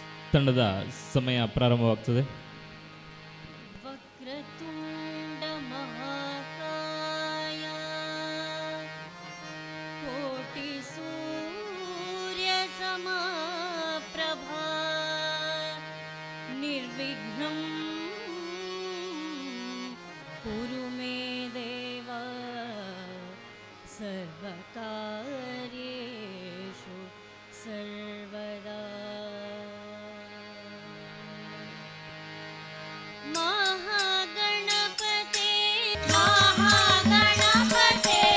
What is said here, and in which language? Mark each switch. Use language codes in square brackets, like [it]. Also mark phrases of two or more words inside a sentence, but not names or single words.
[kn] ತಂಡದ ಸಮಯ ಪ್ರಾರಂಭವಾಗ್ತದೆ. [sa] ವಕ್ರತುಂಡ ಮಹಾಕಾಯ ಕೋಟಿ ಸೂರ್ಯ ಸಮಪ್ರಭಾ ನಿರ್ವಿಘ್ನಂ ಕುರು ಮೇ ದೇವ ಸರ್ವಕಾರ್ಯೇಷು ಸರ್ವದಾ. ಮಹಾಗಣಪತೆ ಮಹಾಗಣಪತೆ